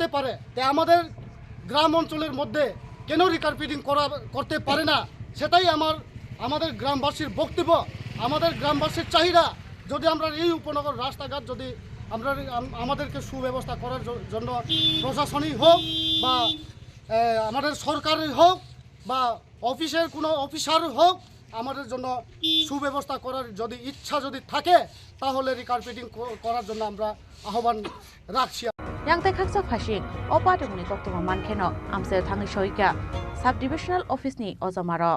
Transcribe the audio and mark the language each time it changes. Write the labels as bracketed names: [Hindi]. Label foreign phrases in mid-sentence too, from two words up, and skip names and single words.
[Bangla] পারে তে আমাদের গ্রাম অঞ্চলের মধ্যে কেন রিকারপেটিং করতে পারে না সেটাই আমাদের গ্রামবাসীর বক্তব্য আমাদের গ্রামবাসীর চাহিদা যদি আমরা এই উপনগর রাস্তাঘাট যদি আমাদেরকে সুব্যবস্থা করার জন্য প্রশাসনিক হোক বা আমাদের সরকারের হোক বা অফিসের কোনো অফিসার হোক, আমাদের জন্য সুব্যবস্থা করার যদি ইচ্ছা যদি থাকে তাহলে রিকারপেটিং করার জন্য আমরা আহ্বান রাখছি। [Kok Borok] Yang khaksa phasing opa dungni koktoma mankheno amse thangi soika [English] sub divisional office [Kok Borok] ni ojamarok.